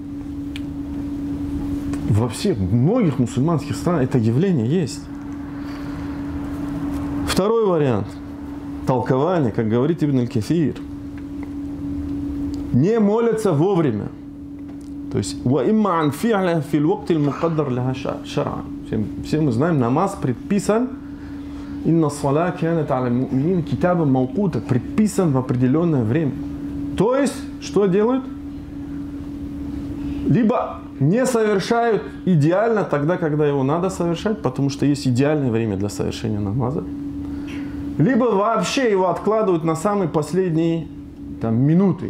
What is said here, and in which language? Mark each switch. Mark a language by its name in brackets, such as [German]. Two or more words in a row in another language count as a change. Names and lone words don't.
[Russian] Во всех, многих мусульманских странах это явление есть. Второй вариант толкования, как говорит Ибн аль-Кафир, не молятся вовремя. То есть, все мы знаем, намаз предписан, [Arabic] إن الصلاة كانت على المؤمنين كتابا موقوتا, [Russian] предписан в определенное время. То есть, что делают? Либо не совершают идеально тогда, когда его надо совершать, потому что есть идеальное время для совершения намаза. Либо вообще его откладывают на самые последние минуты.